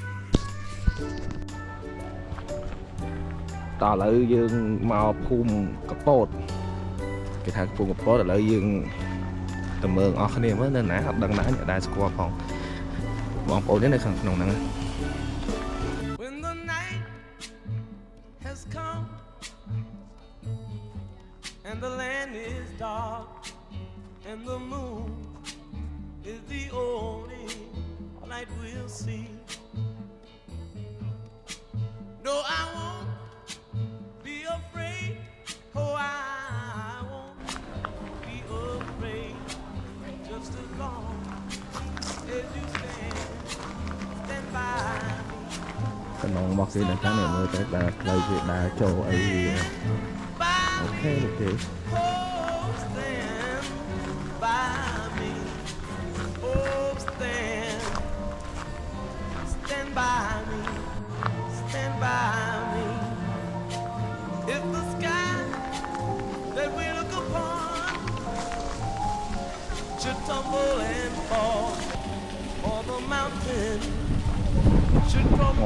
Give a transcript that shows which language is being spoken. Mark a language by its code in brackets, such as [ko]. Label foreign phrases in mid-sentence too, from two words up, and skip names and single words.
[km] តោះឥឡូវយើងមកភូមិកំពតគេថាភូមិកំពតឥឡូវយើងទៅមើលអស់គ្នាមើលនៅណាអត់ដឹងណាអ្នកដែលស្គាល់ផងបងប្អូននេះនៅខាងក្នុងហ្នឹង [en] When the night has come and the land is dark and the moon is the only light we'll see. No, I won't be afraid. Oh, I won't be afraid. Just as long as you stand by me. [km] កណ្ដងមកគេដល់តាមមើលទៅដើរផ្លូវគេដើរចូលអី [en] okay okay Oh, stand by me. Oh, stand by me. Stand by me. If the sky that we look upon should tumble and fall, or the mountain should crumble.